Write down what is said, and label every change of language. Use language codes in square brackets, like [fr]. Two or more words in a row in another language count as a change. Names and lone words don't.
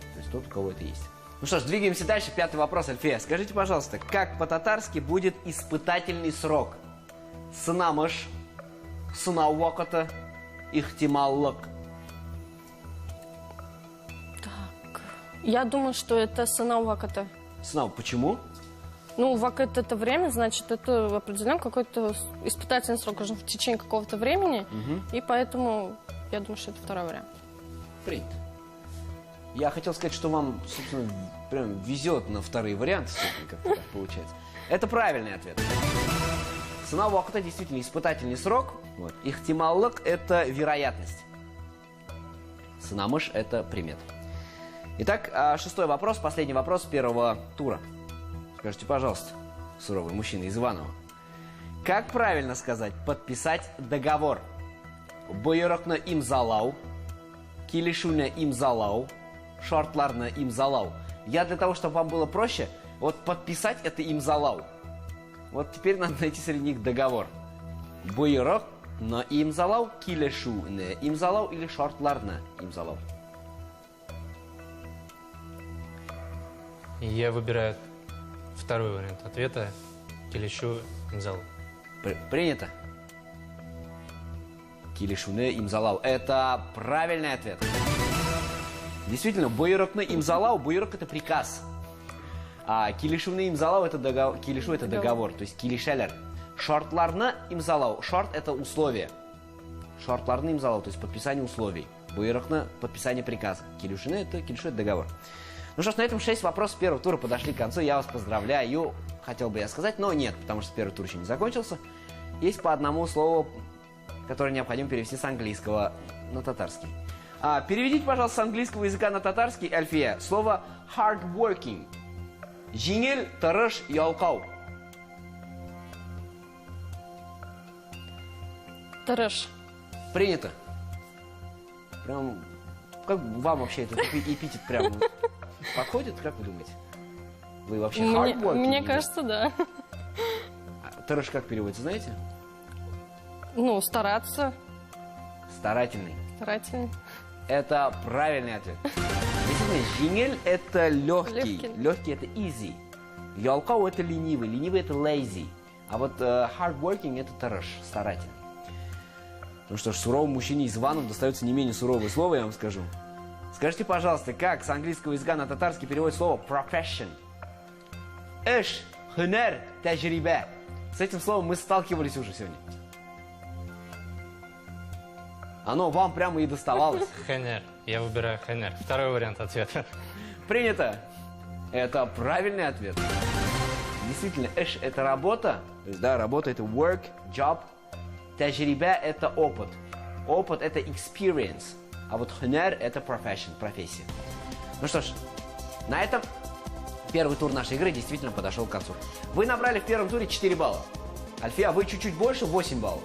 [ru] То есть тот, у кого это есть. Ну что ж, двигаемся дальше. Пятый вопрос, Альфия. Скажите, пожалуйста, как по-татарски будет испытательный срок? [tt] Сынамыш, сынауаката, ихтималлык. [ru] Так. Я думаю, что это [tt] сынау ваката. [ru] Сынау, почему? Ну, вакат это время, значит, это определен какой-то испытательный срок уже в течение какого-то времени. И поэтому я думаю, что это второй вариант. Принято. Я хотел сказать, что вам, собственно, прям везет на вторые варианты, как-то так получается. Это правильный ответ. [tt] Сынау ваката [ru] действительно испытательный срок. Вот. Ихтималлык это вероятность. Сынамыш это примет. Итак, шестой вопрос, последний вопрос первого тура. Скажите, пожалуйста, суровый мужчина из Иванова, как правильно сказать подписать договор? [tt] Буйрукны имзалау, килишуны имзалау, шартларны имзалау. [ru] Я для того, чтобы вам было проще, вот подписать это имзалау. Вот теперь надо найти среди них договор. [tt] Буйрукны имзалау, килишуны имзалау или шартларны имзалау. [ru] Я выбираю второй вариант ответа. [tt] Килишу имзалау. [ru] Принято. Килишуне имзалау. Это правильный ответ. [tt] Действительно, буйрукны имзалау. [ru] Буйрук это приказ. А [tt] килишуне имзалау [ru] это договор. Килишу это договор. То есть килишелер. [tt] Шартларны имзалау. [ru] Шарт это условие. [tt] Шартларны имзалау. [ru] То есть подписание условий. Буйрукны подписание приказа. Килишуне это договор. Ну что ж, на этом 6 вопросов первого тура подошли к концу. Я вас поздравляю. Хотел бы я сказать, но нет, потому что первый тур еще не закончился. Есть по одному слову, которое необходимо перевести с английского на татарский. Переведите, пожалуйста, с английского языка на татарский, Альфия, слово hardworking. [tt] Жеңел, тырыш, ялкау. Тараш. [ru] Принято. Прям, как вам вообще этот эпитет прям подходит, как вы думаете? Вы вообще hardworking? Мне кажется, да. Тырыш как переводится, знаете? Ну, стараться. Старательный. Старательный. Это правильный ответ. Действительно, жеңел это легкий. Легкий. Легкий это easy. Ялкау это ленивый. Ленивый это lazy. А вот hardworking это тырыш, старательный. Ну что ж, суровому мужчине из Иванов достается не менее суровое слово, я вам скажу. Скажите, пожалуйста, как с английского языка на татарский переводит слово profession? [tt] Эш, хунер, тажриба. [ru] С этим словом мы сталкивались уже сегодня. Оно вам прямо и доставалось. Хенер. Я выбираю хенер. Второй вариант ответа. Принято. Это правильный ответ. Действительно, эш это работа. То есть, да, работа это [en] work, job. [ru] Тажриба это опыт. Опыт это experience. А вот хунер это profession, профессия. Ну что ж, на этом первый тур нашей игры действительно подошел к концу. Вы набрали в первом туре 4 балла. Альфия, вы чуть-чуть больше, 8 баллов.